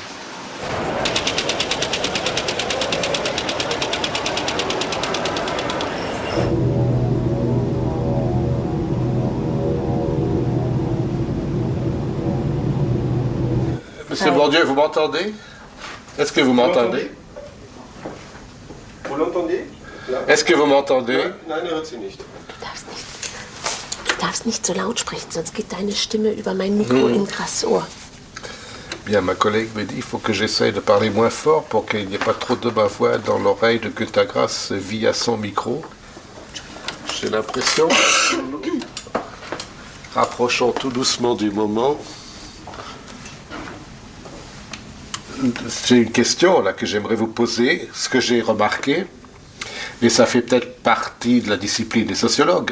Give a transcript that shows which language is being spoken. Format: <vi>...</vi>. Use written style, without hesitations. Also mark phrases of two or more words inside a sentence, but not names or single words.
<fr>Monsieur Bourdieu, vous m'entendez? Est-ce que vous m'entendez? Vous l'entendez? Est-ce que vous m'entendez?</fr> <de>Nein, hört sie nicht. Du darfst nicht so laut sprechen, sonst geht deine Stimme über mein Mikro in grasses Ohr.</de> <fr>Bien, ma collègue me dit qu'il faut que j'essaye de parler moins fort pour qu'il n'y ait pas trop de ma voix dans l'oreille de Günter-Grass via son micro. J'ai l'impression. Rapprochons tout doucement du moment. C'est une question là que j'aimerais vous poser, ce que j'ai remarqué, et ça fait peut-être partie de la discipline des sociologues.</fr>